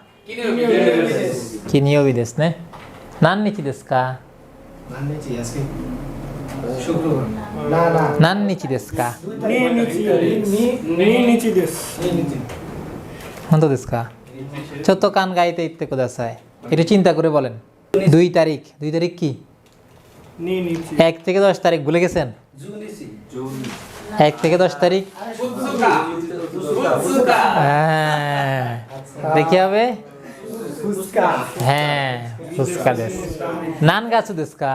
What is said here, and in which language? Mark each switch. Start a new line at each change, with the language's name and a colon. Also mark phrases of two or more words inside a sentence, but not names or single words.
Japanese: 金曜日です。金曜日ですね。何日ですか？何日ですか？何日ですか？ 2日です。本当ですか？ちょっと考えていってください。
Bangla: একটু চিন্তা করে বলেন। 2 তারিখ কি? 1 থেকে 10 তারিখ ভুলে গেছেন? 1 থেকে 10 তারিখ? হ্যাঁ, দেখি হবে?
Japanese: হ্যাঁ, 二日です。何月ですか?